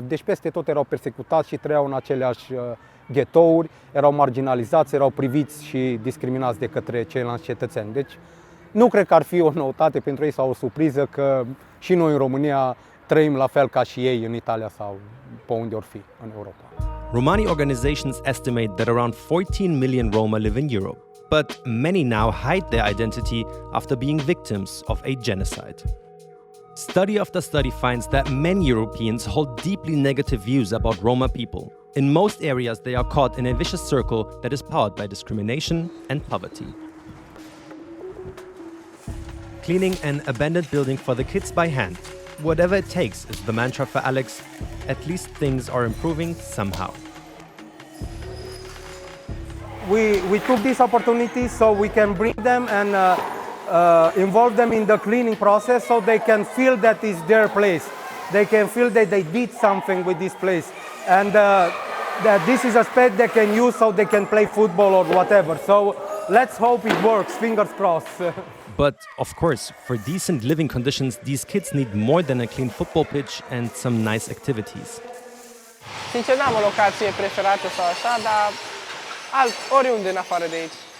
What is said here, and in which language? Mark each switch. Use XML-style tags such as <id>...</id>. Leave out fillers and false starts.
<ro>Deci peste tot erau persecutați și trăiau în aceleași ghetouri, erau marginalizați, erau priviți și discriminați de către ceilalți cetățeni. Deci nu cred că ar fi o noutate pentru ei sau o surpriză că și noi în România trăim la fel ca și ei în Italia sau pe unde or fi în Europa.</ro> <en>Romani organizations estimate that around 14 million Roma live in Europe, but many now hide their identity after being victims of a genocide. Study after study finds that many Europeans hold deeply negative views about Roma people. In most areas, they are caught in a vicious circle that is powered by discrimination and poverty. Cleaning an abandoned building for the kids by hand. Whatever it takes is the mantra for Alex. At least things are improving somehow. We took this opportunity so we can bring them and involve them in the cleaning process so they can feel that it's their place. They can feel that they did something with this place. And that this is a space they can use so they can play football or whatever. So let's hope it works, fingers crossed. But, of course, for decent living conditions, these kids need more than a clean football pitch and some nice activities.</en> <ro>Sincer, n-am o locație preferată sau așa, dar oriunde în afară de aici.</ro>